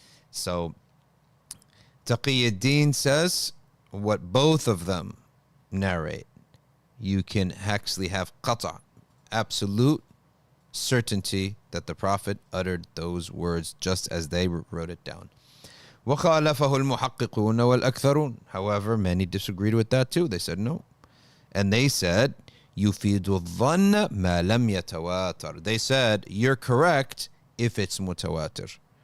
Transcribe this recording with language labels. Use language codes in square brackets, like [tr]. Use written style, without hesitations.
[en] So Taqi ad-Din says what both of them narrate. You can actually have qata', absolute certainty that the Prophet uttered those words just as they wrote it down. [ar] وخالفه المحققون والأكثرون. [en] However, many disagreed with that too. They said no. And they said, [ar] يفيد الظن ما لم يتواتر. [en] They said, you're correct if it's mutawatir.